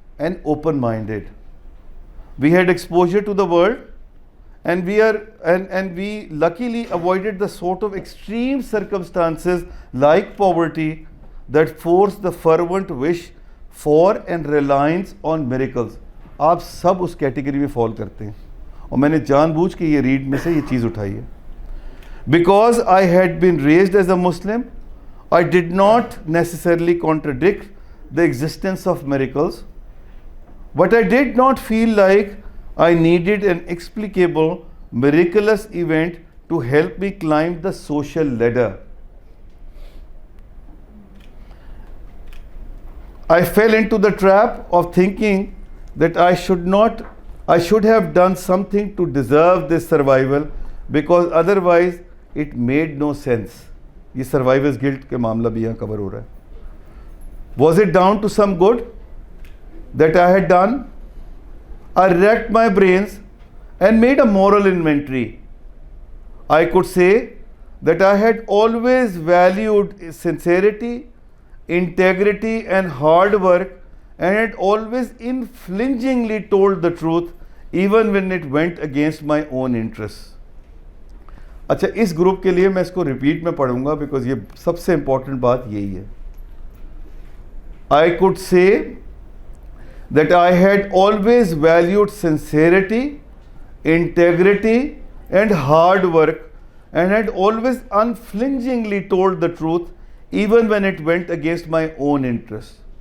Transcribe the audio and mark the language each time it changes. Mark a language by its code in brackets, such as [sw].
[en] and open-minded. We had exposure to the world, and we luckily avoided the sort of extreme circumstances like poverty that force the fervent wish for and reliance on miracles. [ur] آپ سب اس category میں فال کرتے ہیں, اور میں نے جان بوجھ کے یہ ریڈ میں سے یہ چیز اٹھائی ہے. [en] Because I had been raised as a Muslim, I did not necessarily contradict the existence of miracles, but I did not feel like I needed an explicable, miraculous event to help me climb the social ladder. I fell into the trap of thinking that I should have done something to deserve this survival, because otherwise it made no sense. [ur] یہ survivor's guilt کے معاملہ بھی یہاں کور ہو رہا ہے. [en] Was it down to some good that I had done? I racked my brains and made a moral inventory. I could say that I had always valued sincerity, integrity and hard work, and had always unflinchingly told the truth even when it went against my own interests. [ur] اچھا, اس group کے لیے میں اس کو repeat میں پڑھوں گا because یہ سب سے important بات یہی ہے. [en] I could say that I had always valued sincerity, integrity and hard work, and had always unflinchingly told the truth even when it went against my own interests.